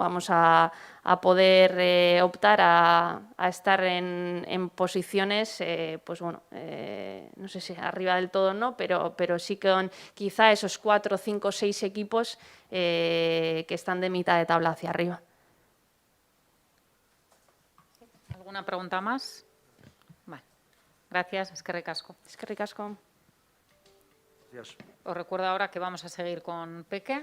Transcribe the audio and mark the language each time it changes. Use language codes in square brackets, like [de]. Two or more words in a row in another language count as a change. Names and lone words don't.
[es] Vamos a poder optar a estar en posiciones, pues bueno, no sé si arriba del todo no, pero sí con quizá esos 4, 5, 6 equipos que están de mitad de tabla hacia arriba. ¿Alguna pregunta más? Vale. Gracias, [eu] eskerrik asko. Eskerrik asko. [es] Gracias. Os recuerdo ahora que vamos a seguir con Peque.